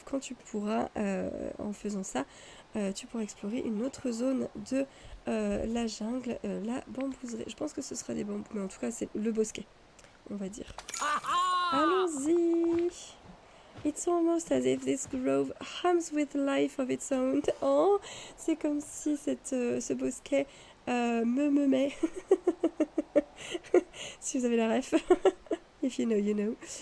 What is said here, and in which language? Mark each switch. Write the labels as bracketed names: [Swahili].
[French] Quand tu pourras, en faisant ça, tu pourras explorer une autre zone de la jungle, la bambouserie. Je pense que ce sera des bambous, mais en tout cas, c'est le bosquet, on va dire. Allons-y! [English] It's almost as if this grove hums with life of its own. [French] Oh, c'est comme si ce bosquet me met. Si vous avez la ref. [English] If you know, you know.